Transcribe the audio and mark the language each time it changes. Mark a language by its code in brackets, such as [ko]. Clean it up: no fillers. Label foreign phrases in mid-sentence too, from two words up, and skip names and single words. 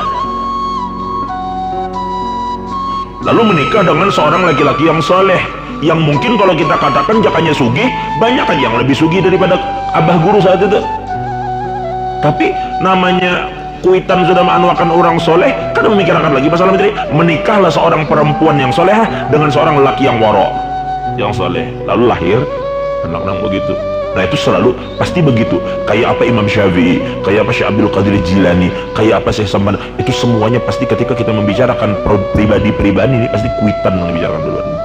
[id] Lalu menikah dengan seorang laki-laki yang soleh. yang mungkin kalau kita katakan jakanya sugih, banyak kan yang lebih sugih daripada abah guru saat itu. Tapi namanya kuitan sudah menganuakan orang soleh, kan memikirkan lagi masalah materi. Menikahlah seorang perempuan yang solehah dengan seorang laki yang waro, yang soleh, lalu lahir anak-anak begitu. Nah itu selalu pasti begitu. Kayak apa Imam Syafi'i, kayak apa Syekh Abdul Qadir Jilani, kayak apa Syekh Samban, itu semuanya pasti ketika kita membicarakan pribadi-pribadi ini pasti kuitan yang dibicarakan duluan.